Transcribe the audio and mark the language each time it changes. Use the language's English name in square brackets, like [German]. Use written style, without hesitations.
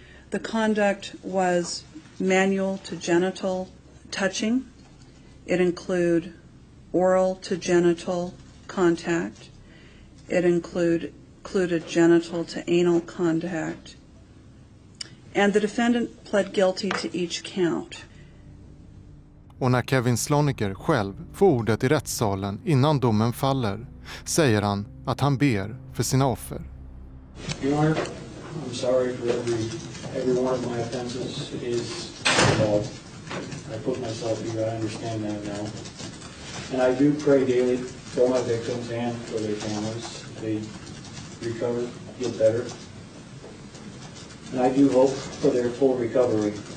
[English] The conduct was manual to genital touching. It included oral to genital contact. It included genital to anal contact. And the defendant pled guilty to each count. [Swedish] Och när Kevin Sloniker själv får ordet i rättssalen innan domen faller säger han att han ber för sina offer. [English] Your Honor, I'm sorry for every one of my offenses. It is involved. I put myself here, I understand that now. And I do pray daily for my victims and for their families. They recover, get better. And I do hope for their full recovery.